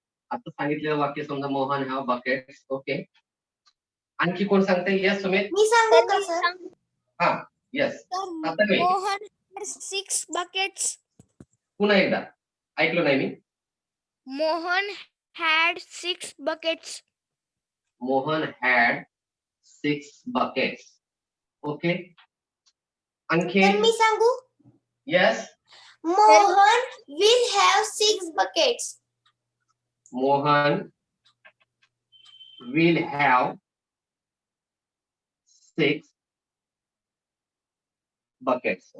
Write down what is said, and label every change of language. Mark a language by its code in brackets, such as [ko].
[mr] आता सांगितलेलं वाक्य समजा मोहन [en] Have buckets. [mr] ओके, आणखी कोण सांगते? यस सुमित. मी सांगू का सर? हा यस. आता मी [en] Mohan 6 buckets. [mr] पुन्हा एकदा ऐकलो नाही मी. [en] Mohan had 6 buckets. Mohan had 6 buckets. [mr] Okay, आणखी सर मी सांगू? [en] Yes. Mohan will have 6 buckets. Mohan will have 6 buckets.